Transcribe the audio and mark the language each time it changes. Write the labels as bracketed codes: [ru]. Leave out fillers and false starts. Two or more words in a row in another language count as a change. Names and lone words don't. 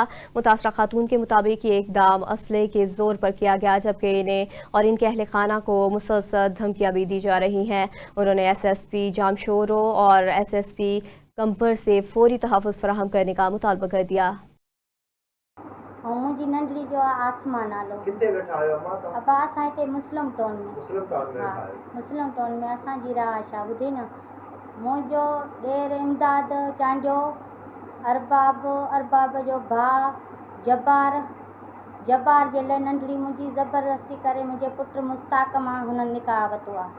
[ur] متاثرہ خاتون کے مطابق یہ اقدام اسلحے کے زور پر کیا گیا, جبکہ انہیں اور ان کے اہل خانہ کو مسلسل دھمکیاں بھی دی جا رہی ہیں. انہوں نے SSP جامشورو اور SSP کمپر سے فوری تحفظ فراہم کرنے کا مطالبہ کر دیا. [sd] ऐं मुंहिंजी नंढड़ी जो आहे आसमा नालो। किथे वेठा आहियो अम्मा तव्हां? अबा असां हिते मुस्लिम टाउन में। मुस्लिम टाउन में हा, वेठा आहियो। मुस्लिम टाउन में असांजी रहाइश आहे। ॿुधी न, मुंहिंजो ॾेर इमदाद चांडियो, अरबाब जो भाउ जब्बार जे लाइ नंढड़ी मुंहिंजी ज़बरदस्ती करे मुंहिंजे पुटु मुस्ताक मां हुननि निकाह वरितो आहे।